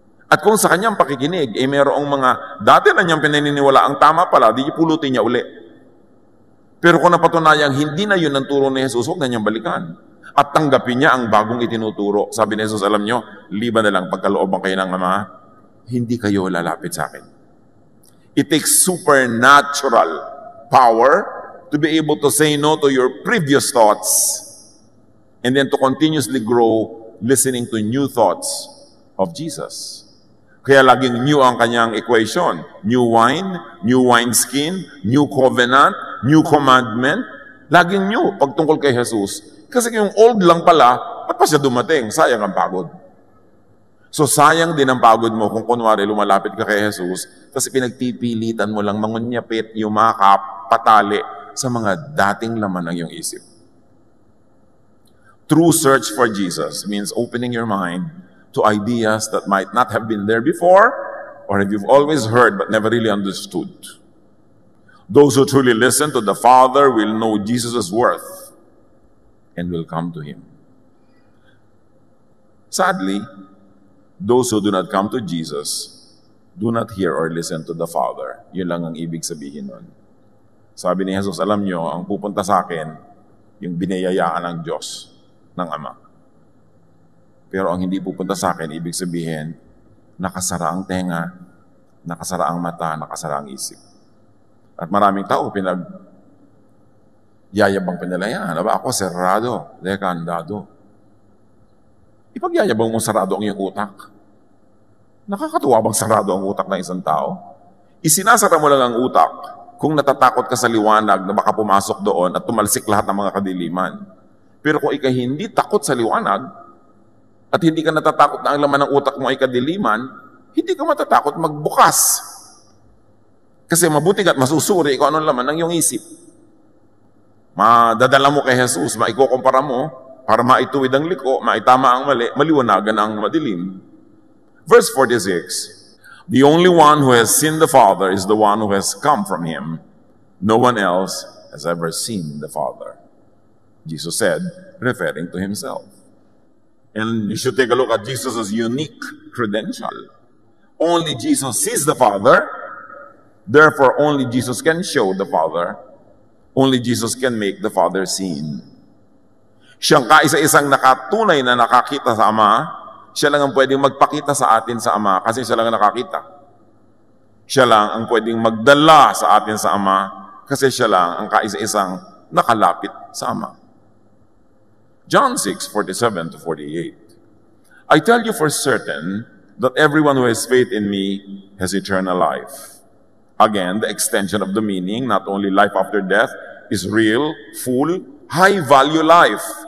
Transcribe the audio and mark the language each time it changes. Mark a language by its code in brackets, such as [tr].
[tl] At kung sa kanyang pakikinig, mayroong mga dati na niyang pinaniniwala ang tama pala, di pulutin niya uli. Pero kung napatunayang hindi na yun ang turo ni Jesus, huwag na niyang balikan. At tanggapin niya ang bagong itinuturo. Sabi ni Jesus, alam niyo, liban na lang pagkalooban kayo ng Ama, hindi kayo lalapit sa akin. [en] It takes supernatural power to be able to say no to your previous thoughts and then to continuously grow listening to new thoughts of Jesus. [tl] Kaya laging new ang kanyang equation. [en] New wineskin, new covenant, new commandment. [tl] Laging new pagtungkol kay Jesus. Kasi yung old lang pala, ba't pa siya dumating? Sayang ang pagod. So sayang din ang pagod mo kung kunwari lumalapit ka kay Jesus kasi pinagpipilitan mo lang mangunyapit, yumakap, patali sa mga dating laman ng iyong isip. [en] True search for Jesus means opening your mind to ideas that might not have been there before or if you've always heard but never really understood. Those who truly listen to the Father will know Jesus' worth and will come to Him. Sadly, those who do not come to Jesus do not hear or listen to the Father. [tl] Yun lang ang ibig sabihin nun. Sabi ni Jesus, alam nyo, ang pupunta sa akin, yung binayayaan ng Diyos, ng Ama. Pero ang hindi pupunta sa akin, ibig sabihin, nakasara ang tenga, nakasara ang mata, nakasara ang isip. At maraming tao, yayabang pinalayan. Ako, serrado, dekandado. Ipagyayabang mo sarado ang iyong utak. Nakakatuwa bang sarado ang utak ng isang tao? Isinasara mo lang ang utak kung natatakot ka sa liwanag na baka pumasok doon at tumalsik lahat ng mga kadiliman. Pero kung ikay hindi takot sa liwanag at hindi ka natatakot na ang laman ng utak mo ay kadiliman, hindi ka matatakot magbukas. Kasi mabuti at masusuri kung anong laman ng iyong isip. Madadala mo kay Jesus, maikukumpara mo, para maituwid ang liko, maitama ang mali, maliwanagan ang madilim. [en] Verse 46, the only one who has seen the Father is the one who has come from Him. No one else has ever seen the Father. Jesus said, referring to himself. And you should take a look at Jesus' unique credential. Only Jesus sees the Father. Therefore, only Jesus can show the Father. Only Jesus can make the Father seen. [tl] Siyang kaisa-isang nakatunay na nakakita sa Ama, siya lang ang pwedeng magpakita sa atin sa Ama kasi siya lang ang nakakita. Siya lang ang pwedeng magdala sa atin sa Ama kasi siya lang ang kaisa-isang nakalapit sa Ama. [en] John 6:47 to 48. I tell you for certain that everyone who has faith in me has eternal life. Again, the extension of the meaning, not only life after death, is real, full, high-value life.